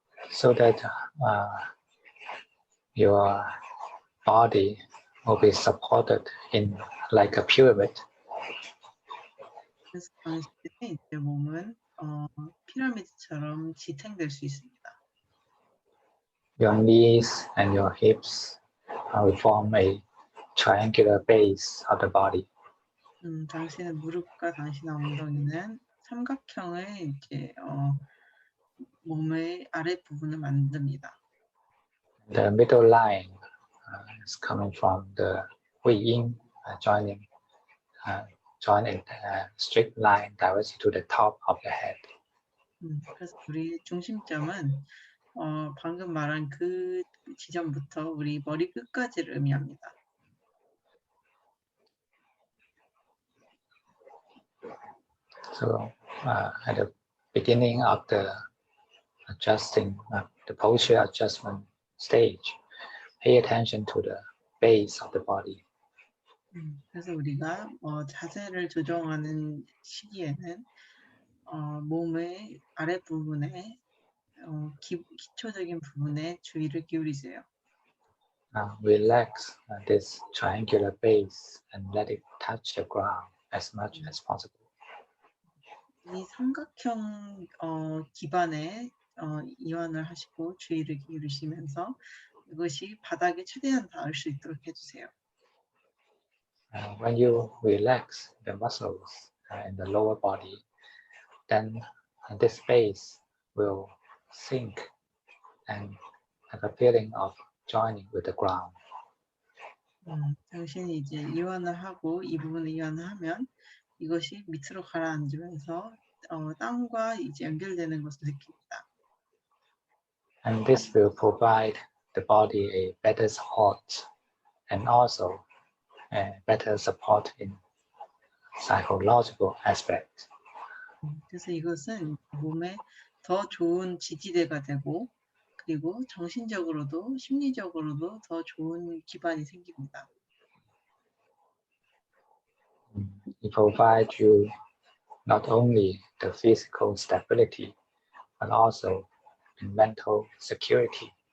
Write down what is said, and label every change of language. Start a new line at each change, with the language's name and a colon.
English: So that your body will be supported in like a pyramid.
Korean: 그래서 당신의 이제 몸은 피라미드처럼 지탱될 수 있습니다.
English: Your knees and your hips will form a triangular base of the body.
Korean: 당신의 무릎과 당신의 엉덩이는 삼각형의 이제 몸의 아랫부분을 만듭니다.
English: The middle line is coming from the Hui Yin join in straight line directly to the top of the head.
Korean: 그래서 우리 중심점은 방금 말한 그 지점부터 우리 머리 끝까지를 의미합니다.
English: So at the beginning of the adjusting, the posture adjustment stage, pay attention to the base of the body.
Korean: 그래서 우리가 자세를 조정하는 시기에는 몸의 아랫부분에 기초적인 부분에 주의를 기울이세요.
English: relax this triangular base and let it touch the ground as much as possible.
Korean: 이 삼각형 기반에 이완을 하시고 주의를 기울이시면서 이것이 바닥에 최대한 닿을 수 있도록 해주세요.
English: When you relax the muscles in the lower body, then this base will sink and have a feeling of joining with the ground.
Korean: 당신이 이제 이완을 하고 이 부분을 이완을 하면 이것이 밑으로 가라앉으면서 땅과 이제 연결되는 것을 느낍니다.
English: And this will provide the body a better support and also a better support in psychological aspect.
Korean: 그래서 이것은 몸에 더 좋은 지지대가 되고 그리고 정신적으로도 심리적으로도 더 좋은 기반이 생깁니다.
English: It provides you not only the physical stability, but also mental security.